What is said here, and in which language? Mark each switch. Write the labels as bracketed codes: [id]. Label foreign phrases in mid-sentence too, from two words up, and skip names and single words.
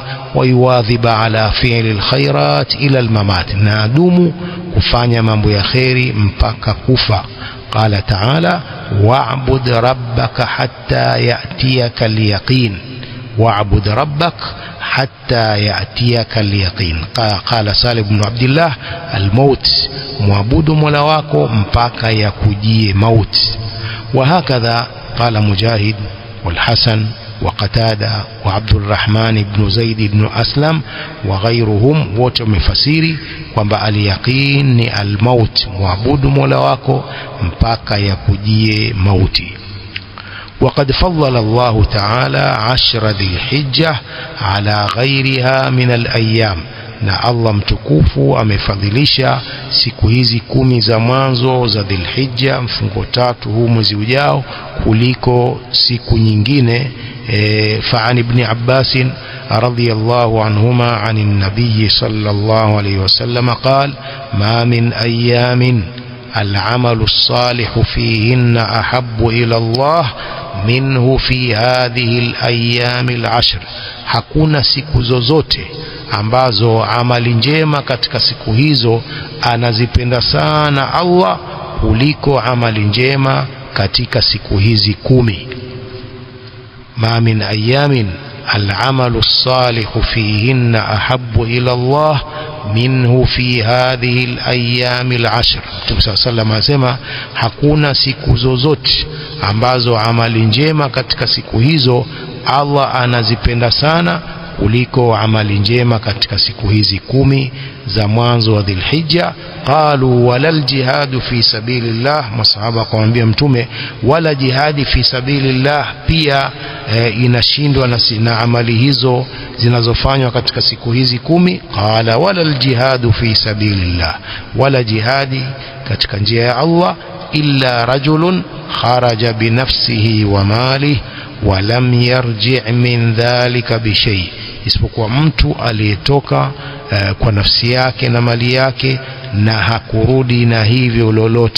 [ar] ويواظب على فعل الخيرات إلى الممات, [sw] na adumu kufanya mambo ya khairi mpaka kufa. [ar] قال تعالى واعبد ربك حتى يأتيك اليقين، واعبد ربك حتى يأتيك اليقين. قال سالم بن عبد الله الموت، [sw] muabudu Mola [ar] wako mpaka yakujie موت. وهكذا قال مجاهد والحسن وقتادة وعبد الرحمن بن زيد بن أسلم وغيرهم [sw] wote wamefasiri kwamba al-yaqin ni al-maut, muabudu Mola wako mpaka yakujie mauti. [ar] وقد فضل الله تعالى 10 ذي الحجة على غيرها من الأيام, [sw] na Allah mtukufu amefadhilisha siku hizi 10 za mwanzo za Dhulhijja, mfungo 3 huu mwezi ujao, kuliko siku nyingine. [ar] فعن ابن عباس رضي الله عنهما عن النبي صلى الله عليه وسلم قال ما من أيام العمل الصالح فيهن أحب إلى الله منه في هذه الأيام العشر, [sw] hakuna siku zozote ambazo amali njema katika siku hizo anazipenda sana Allah kuliko amali njema katika siku hizi 10. [ar] ما من أيام العمل الصالح فيهن أحب إلى الله منه في هذه الأيام العشر. [sw] Mtume [ar] صلى الله عليه وسلم [sw] asema hakuna siku zozote ambazo amali njema katika siku hizo Allah anazipenda sana kuliko amali njema katika siku hizi 10 za mwanzo wa Dhulhijja. [ar] قالوا ولا الجهاد في سبيل الله, [sw] masahaba kumwambia Mtume wala jihadi [ar] في سبيل الله [sw] pia inashindwa na amali hizo zinazofanywa katika siku hizi 10. [ar] قال ولا الجهاد في سبيل الله, [sw] wala jihadi katika njia ya Allah [ar] إلا رجل خرج بنفسه وماله ولم يرجع من ذلك بشيء, [sw] isipokuwa mtu aliyetoka kwa nafsi yake na mali yake na hakurudi na hivyo lolote.